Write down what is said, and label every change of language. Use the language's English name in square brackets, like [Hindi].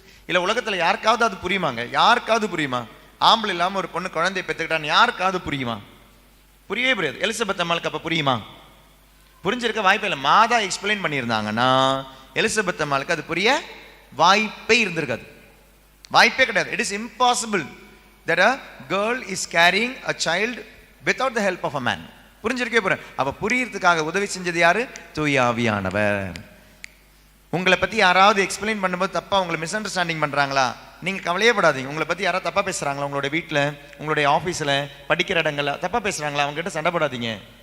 [Tamil] இல்ல உலகத்துல யாருக்காவது அது புரியுமாங்க? யாருக்காவது புரியுமா? ஆம்பளை இல்லாம ஒரு பொண்ணு குழந்தைய பெற்றுக்கிட்டான்னு யாருக்காவது புரியுமா? புரியவே புரியாது. எலிசபெத் அம்மாளுக்கு அப்ப புரியுமா? புரிஞ்சிருக்க வாய்ப்பே இல்லை. மாதா எக்ஸ்பிளைன் பண்ணியிருந்தாங்கன்னா எலிசபெத் அம்மாளுக்கு அது புரிய வாய்ப்பே இருந்திருக்காது. வாய்ப்பே கிடையாது. [English] It is impossible that a girl is carrying a child without the help of a man. [Tamil] புரிஞ்சிருக்கே போறேன். அப்ப புரியறதுக்காக உதவி செஞ்சது யாரு? தூய ஆவியானவர். உங்களை பத்தி யாராவது எக்ஸ்பிளைன் பண்ணும்போது தப்பா உங்களை மிஸ் அண்டர்ஸ்டாண்டிங் பண்றாங்களா, நீங்க கவலையே படாதீங்க. உங்களை பத்தி யாராவது தப்பா பேசுறாங்களா, உங்களுடைய வீட்டுல, உங்களுடைய ஆபீஸ்ல, படிக்கிற இடங்கள்ல தப்பா பேசுறாங்களா, அவங்க கிட்ட சண்டை போடாதீங்க.